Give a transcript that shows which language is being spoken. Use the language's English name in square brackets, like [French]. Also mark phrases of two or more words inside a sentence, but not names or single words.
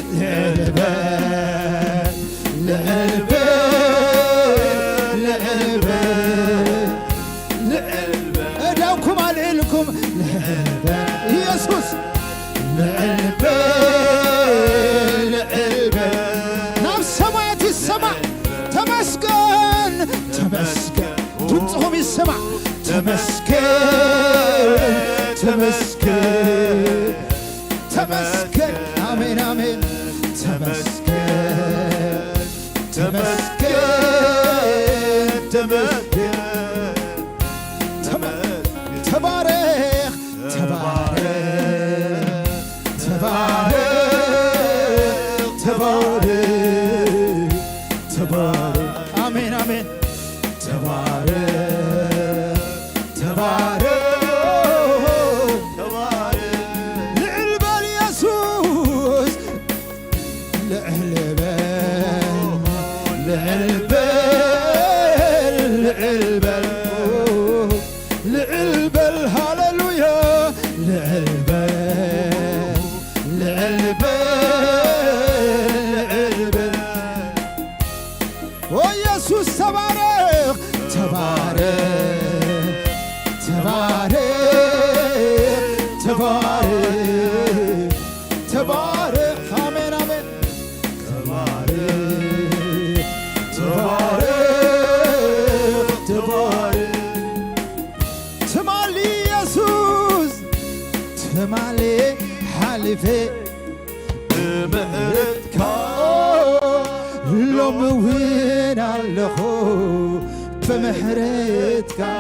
[Amharic] ልዕልበል ልዕልበል ልዕልበል [Tigrinya] እዳውኩም አልዕልኩም [Amharic] ልዕልበል ኢየሱስ ልዕልበል ልዕልበል [Tigrinya] ናብ ሰማያት ይሰማዕ [Amharic] ተመስገን ተመስገን [Tigrinya] ድምፅኹም ይሰማዕ [Amharic] ተመስገን ተመስገን ተመስገን አሜን አሜን ተመስገን ተመስገን ተመስገን ተባረክ ተባረክ ተባረክ ተባረክ ተባረክ አሜን አሜን ተባረክ ተባረክ ተባረክ ልዕል በል ኢየሱስ ልዕል በል ልዕል በል ልዕል በል ልዕል በል ሃሌሉያ ልዕል በል ልዕል በል ልዕል በል ኦ ኢየሱስ ተባረክ ተባረክ ተባረክ ተባረክ ተባረክ አሜን አሜን ተባረክ ተባረክ ተባረክ [Tigrinya] ትማሊ ኢየሱስ ትማሊ ሓሊፌ ብምሕረትካ ሎሚ እውን ኣለኹ ብምሕረትካ